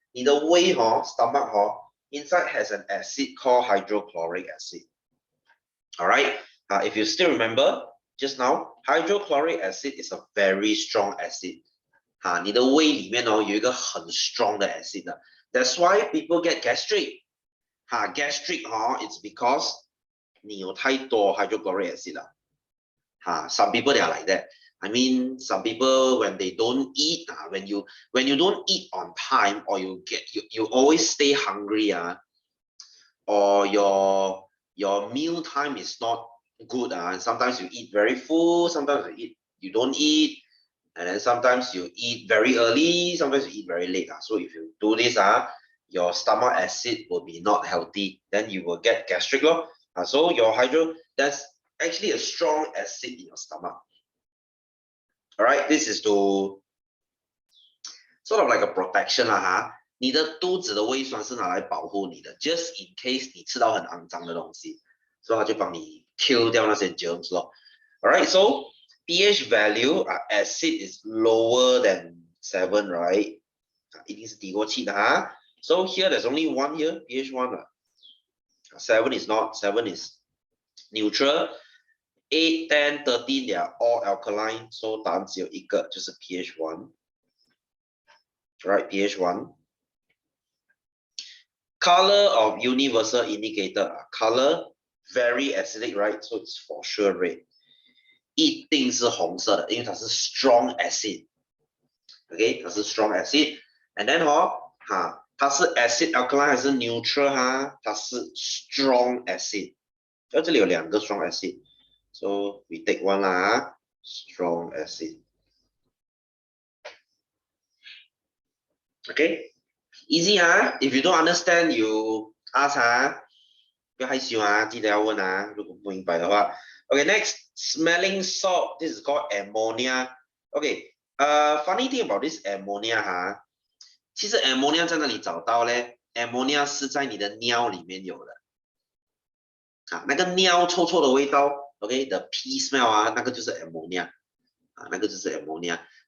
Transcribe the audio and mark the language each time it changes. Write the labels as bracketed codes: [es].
[zh] 你的胃 [en] stomach inside has an acid called hydrochloric acid. All right, if you still remember just now, hydrochloric acid is a very strong acid. [zh] 你的胃里面有一个很 strong 的 acid 的。 [en] That's why people get gastric. Gastric it's because [zh] 你有太多 [en] hydrochloric acid 了。 Some people they are like that. I mean, some people when they don't eat, when you don't eat on time, or you always stay hungry, or your meal time is not good, and sometimes you eat very full, sometimes you don't eat, and then sometimes you eat very early, sometimes you eat very late. So if you do this, your stomach acid will be not healthy, then you will get gastric. So your that's actually a strong acid in your stomach. All right, this is to sort of like a protection [zh] 你的肚子的胃酸是拿来保护你的 ， [en] just in case [zh] 你吃到很肮脏的东西，所以它就帮你 kill 掉那些 germs 咯。 [en] All right, so pH value, acid is lower than 7, right? [zh] 一定是低过7的 [en] So here there's only one here, pH 1 7 is not, 7 is neutral. 8, 10, 13, they are all alkaline. [zh] So 答案只有一个，就是 pH 1. [en] Right, pH 1. Color of universal indicator. Color, very acidic, right? So it's for sure red. [zh] 一定是红色的，因为它是 strong acid. Okay, 它是 strong acid. [en] And then [zh] 它是 acid alkaline 还是 neutral 它是 strong acid. 这里有两个 strong acid. [en] So we take one strong acid. Okay, easy If you don't understand, you ask [zh] 不要害羞记得要问如果不明白的话。 [en] Okay, next, smelling salt. This is called ammonia. Okay, funny thing about this ammonia [zh] 其实 ammonia 在哪里找到嘞 ？ammonia 是在你的尿里面有的。那个尿臭臭的味道 ，OK， [en] the pee smell [zh] 那个就是 ammonia， 那个就是 ammonia。